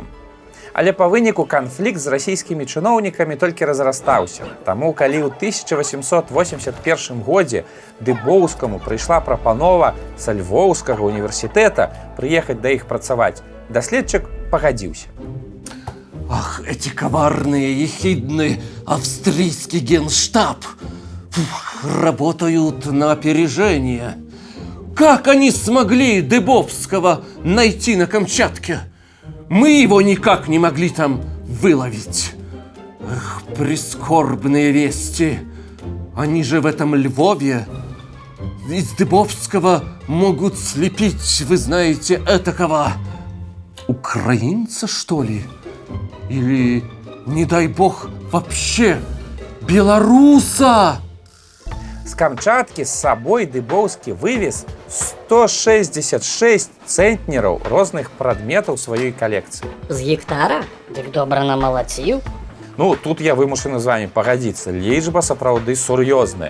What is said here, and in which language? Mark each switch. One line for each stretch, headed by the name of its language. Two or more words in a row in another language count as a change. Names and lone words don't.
Belarusian: Але па выніку канфлікт з расійскімі чыноўнікамі толькі разрастаўся. Таму, калі ў 1881 годзе Дыбоўскаму прыйшла прапанова са Львоўскага універсітэта прыехаць да іх працаваць, даследчык пагадзіўся.
Russian: Ах, эти коварные, ехидные австрийский генштаб работают на опережение. Как они смогли Дыбовского найти на Камчатке? Мы его никак не могли там выловить. Эх, прискорбные вести. Они же в этом Львове из Дыбовского могут слепить, вы знаете, этакого украинца, что ли? Или, не дай бог, вообще белоруса?
Belarusian: З Камчаткі з сабой Дыбоўскі вывез 166 цэнтнераў розных прадметаў сваёй калекцыі. З гектара? Дык добра намалаціў. Ну, тут я вымушаны з вами пагадзіцца. Лічба сапраўды сур'ёзная.